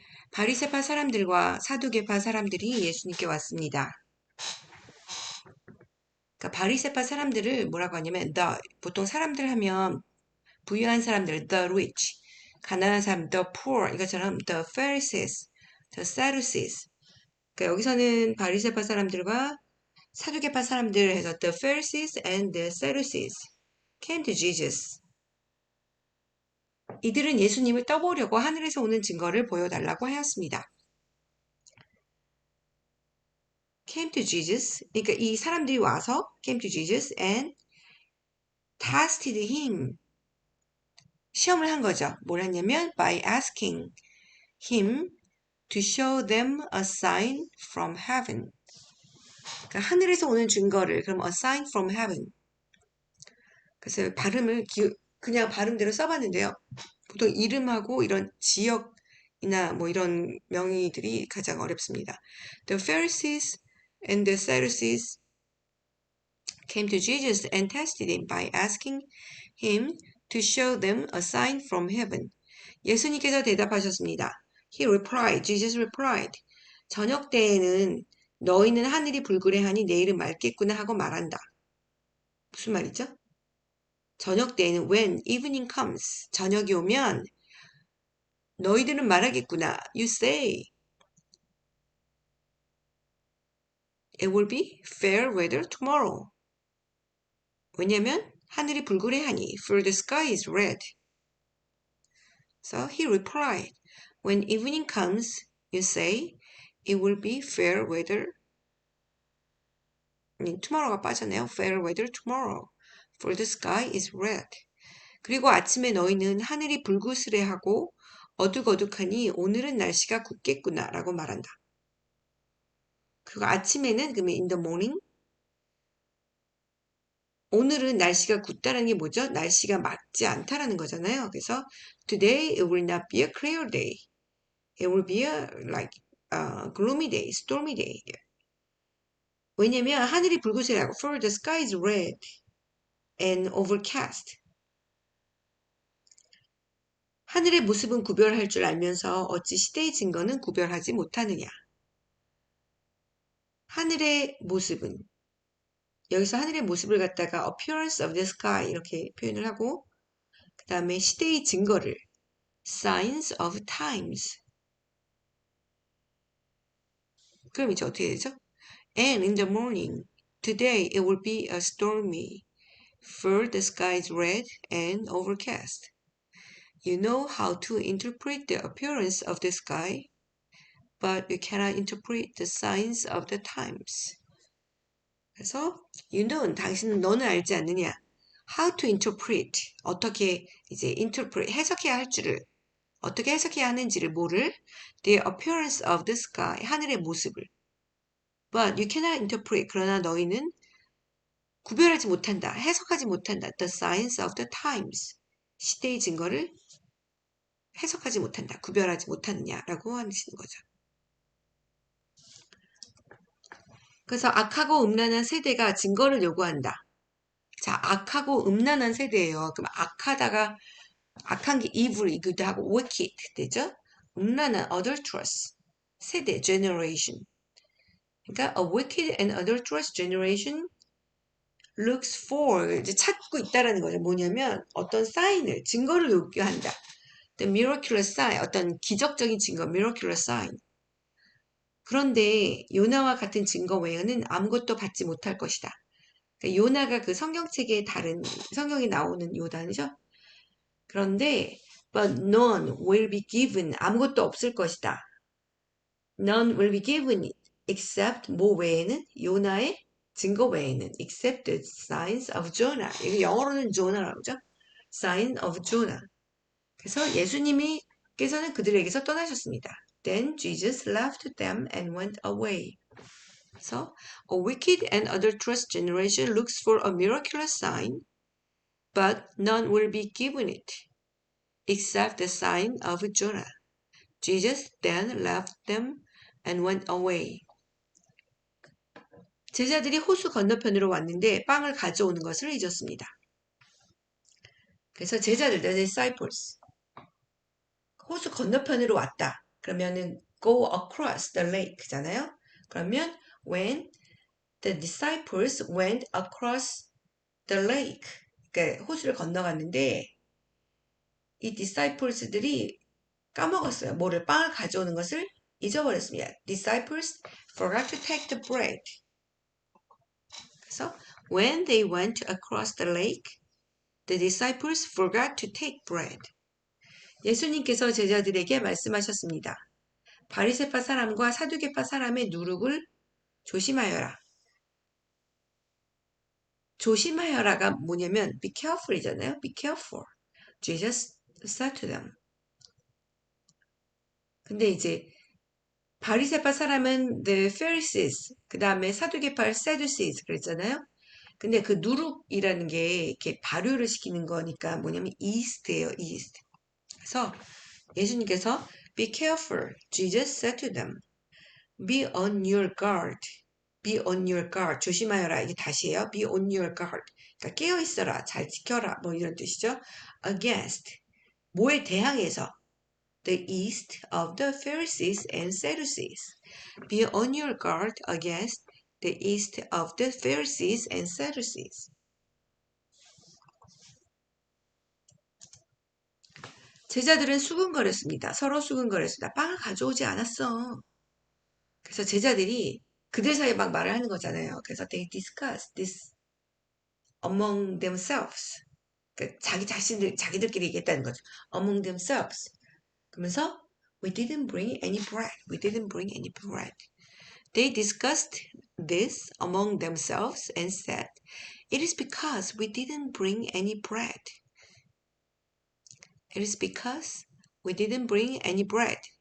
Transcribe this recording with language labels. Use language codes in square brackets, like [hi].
[ko] 바리새파 사람들과 사두개파 사람들이 예수님께 왔습니다. 그러니까 바리새파 사람들을 뭐라고 하냐면 보통 사람들 하면 부유한 사람들 [en] the rich, [ko] 가난한 사람 [en] the poor, [ko] 이것처럼 the Pharisees, the Sadducees. 그러니까 여기서는 바리새파 사람들과 사두개파 사람들 해서 [en] the Pharisees and the Sadducees came to Jesus. [ko] 이들은 예수님을 떠보려고 하늘에서 오는 증거를 보여달라고 하였습니다. [en] came to Jesus, [ko] 그러니까 이 사람들이 와서 [en] came to Jesus and tested him. [ko] 시험을 한 거죠. 뭘 했냐면 [en] by asking him to show them a sign from heaven. [ko] 그러니까 하늘에서 오는 증거를, 그럼 [en] a sign from heaven. [ko] 그래서 발음을 그냥 발음대로 써봤는데요. 보통 이름하고 이런 지역이나 뭐 이런 명의들이 가장 어렵습니다. [en] The Pharisees and the Sadducees came to Jesus and tested him by asking him to show them a sign from heaven. [ko] 예수님께서 대답하셨습니다. [en] Jesus replied. [ko] 저녁 때에는 너희는 하늘이 불그레하니 내일은 맑겠구나 하고 말한다. 무슨 말이죠? 저녁 때에는 [en] when evening comes, [ko] 저녁이 오면 너희들은 말하겠구나. [en] You say it will be fair weather tomorrow. [ko] 왜냐면 하늘이 불그레하니 [en] for the sky is red. So he replied, when evening comes, you say it will be fair weather. [ko] tomorrow가 빠졌네요. [en] fair weather tomorrow. For the sky is red. [ko] 그리고 아침에 너희는 하늘이 불그스레하고 어둑어둑하니 오늘은 날씨가 굳겠구나 라고 말한다. 그리고 아침에는 그러면 [en] in the morning [ko] 오늘은 날씨가 굳다라는 게 뭐죠? 날씨가 맑지 않다라는 거잖아요. 그래서 [en] today it will not be a clear day. It will be a gloomy day, stormy day. [ko] 왜냐면 하늘이 붉으시라고 [en] for the sky is red and overcast. [ko] 하늘의 모습은 구별할 줄 알면서 어찌 시대의 증거는 구별하지 못하느냐. 하늘의 모습은 여기서 하늘의 모습을 갖다가 [en] appearance of the sky [ko] 이렇게 표현을 하고 그 다음에 시대의 증거를 [en] signs of times. [ko] 그럼 이제 어떻게 되죠? [en] And in the morning, today it will be a stormy, for the sky is red and overcast. You know how to interpret the appearance of the sky, but you cannot interpret the signs of the times. [ko] 그래서 [en] you know, [ko] 너는 알지 않느냐? [en] How to interpret, [ko] 어떻게 이제 interpret, 해석해야 할 줄을, 어떻게 해석해야 하는지를 뭐를? [en] The appearance of the sky, [ko] 하늘의 모습을. [en] But you cannot interpret, [ko] 그러나 너희는 구별하지 못한다, 해석하지 못한다. [en] The signs of the times, [ko] 시대의 증거를 해석하지 못한다, 구별하지 못하느냐라고 하시는 거죠. 그래서 악하고 음란한 세대가 증거를 요구한다. 자, 악하고 음란한 세대예요. 그럼 악한 게 evil이기도 하고 wicked 되죠? 음란한 adulterous 세대 generation. 그러니까 [en] a wicked and adulterous generation looks for [ko] 이제 찾고 있다라는 거죠. 뭐냐면 어떤 사인을 증거를 요구한다. [en] The miraculous sign [ko] 어떤 기적적인 증거 [en] miraculous sign. [ko] 그런데 요나와 같은 증거 외에는 아무것도 받지 못할 것이다. 그러니까 요나가 그 성경책에 다른 성경에 나오는 요나죠. 그런데 [en] but none will be given [ko] 아무것도 없을 것이다. [en] None will be given except [ko] 뭐 외에는 요나의 증거 외에는 [en] except the signs of Jonah. [ko] 이거 영어로는 조나라고 하죠. [en] Sign of Jonah. [ko] 그래서 예수님께서는 그들에게서 떠나셨습니다. [en] Then Jesus left them and went away. So, a wicked and adulterous generation looks for a miraculous sign, but none will be given it, except the sign of Jonah. Jesus then left them and went away. [ko] 제자들이 호수 건너편으로 왔는데 빵을 가져오는 것을 잊었습니다. 그래서 제자들, the disciples, 호수 건너편으로 왔다. [en] 그러면은 go across the lake잖아요. 그러면 when the disciples went across the lake, [ko] 그러니까 호수를 건너갔는데 이 [en] disciples [ko] 들이 까먹었어요. 뭐를 빵을 가져오는 것을 잊어버렸습니다. [en] Disciples forgot to take the bread. [ko] 그래서 [en] when they went across the lake, the disciples forgot to take bread. [ko] 예수님께서 제자들에게 말씀하셨습니다. 바리새파 사람과 사두개파 사람의 누룩을 조심하여라. 조심하여라가 뭐냐면 be careful이잖아요. [en] be careful. Jesus said to them. [ko] 근데 이제 바리새파 사람은 the Pharisees, 그 다음에 사두개파 Sadducees 그랬잖아요. 근데 그 누룩이라는 게 이렇게 발효를 시키는 거니까 뭐냐면 yeast예요, yeast. 그래서 예수님께서 [en] be careful, Jesus said to them. Be on your guard. Be on your guard. [ko] 조심하여라. 이게 다시예요. [en] Be on your guard. [ko] 그러니까 깨어 있어라. 잘 지켜라. 뭐 이런 뜻이죠. [en] Against. [ko] 뭐에 대항해서? [en] The east of the Pharisees and Sadducees. Be on your guard against the east of the Pharisees and Sadducees. [ko] 제자들은 수근거렸습니다. 서로 수근거렸습니다. 빵을 가져오지 않았어. 그래서 제자들이 그들 사이에 막 말을 하는 거잖아요. 그래서 [en] they discuss this among themselves. [ko] 그러니까 자기들끼리 얘기했다는 거죠. [en] among themselves. [ko] 그러면서 [en] we didn't bring any bread. We didn't bring any bread. They discussed this among themselves and said, it is because we didn't bring any bread. It is because we didn't bring any bread.